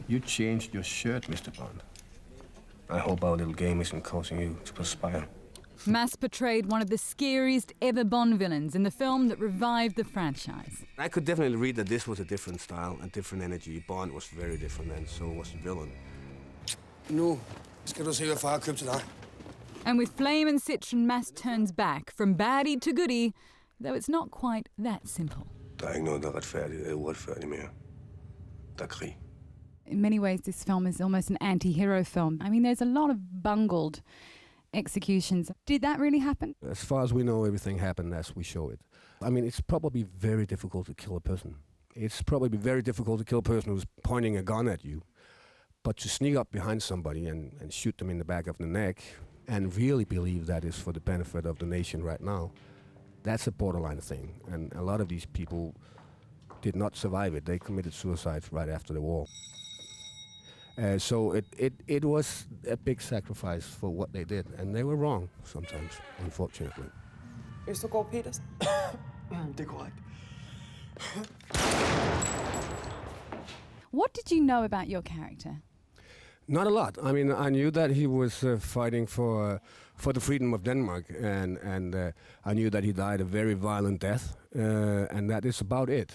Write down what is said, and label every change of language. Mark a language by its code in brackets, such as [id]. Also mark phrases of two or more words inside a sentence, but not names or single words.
[en] You changed your shirt, Mr. Bond. I hope our little game isn't causing you to perspire. Mads portrayed one of the scariest ever Bond villains in the film that revived the franchise. I could definitely read that this was a different style and different energy. Bond was very different, and so was the villain. [da] Nu skal du se, hvad far har købt til dig. [en] And with Flame and Citron, Mads turns back from baddie to goodie, though it's not quite that simple. [da] Der ikke noget, der retfærdigt eller uretfærdigt mere. Der krig. [en] In many ways, this film is almost an anti-hero film. I mean, there's a lot of bungled executions. Did that really happen? As far as we know, everything happened as we show it. I mean, it's probably very difficult to kill a person. It's probably very difficult to kill a person who's pointing a gun at you. But to sneak up behind somebody and shoot them in the back of the neck and really believe that is for the benefit of the nation right now, That's a borderline thing, and a lot of these people did not survive it. They committed suicide right after the war. So it was a big sacrifice for what they did, and they were wrong sometimes, unfortunately. [da] Østergaard Petersen. Det er korrekt. [en] What did you know about your character? Not a lot. I mean, I knew that he was fighting for the freedom of Denmark, and I knew that he died a very violent death, and that is about it.